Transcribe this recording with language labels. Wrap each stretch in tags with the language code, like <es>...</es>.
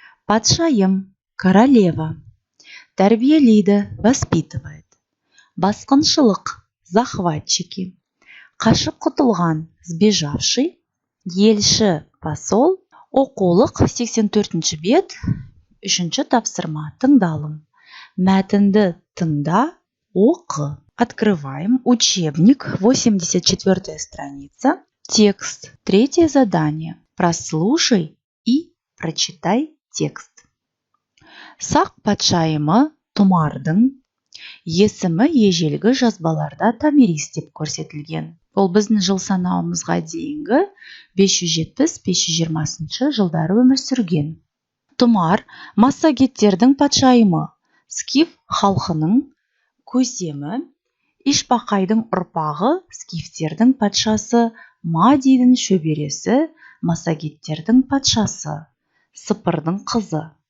<kk>Патшайым,</kk> <ru>королева,</ru> <kk>тәрбиелейді,</kk> <ru>воспитывает.</ru> <kk>Басқыншылық,</kk> <ru>захватчики.</ru> <kk>Қашып құтылған,</kk> <ru>сбежавший.</ru> <kk>Елші,</kk> <ru>посол.</ru> <kk>Оқулық, 84-ші бет, 3-ші тапсырма, тыңдалым. Мәтінді тыңда, оқы.</kk> <ru>Открываем учебник, 84-я страница. Текст, 3-е задание. Прослушай и прочитай текст.</ru> <kk>Сақ патшайымы Тұмардың есімі ежелгі жазбаларда Томирис деп көрсетілген. Ол біздің жыл санауымызға дейінгі 570-520 жылдары өмір сүрген. Тұмар массагеттердің патшайымы, скиф халқының көсемі, ишбақайдың ұрпағы, скифтердің патшасы, мадидің шөбересі, массагеттердің патшасы, сыпырдың қызы.</kk>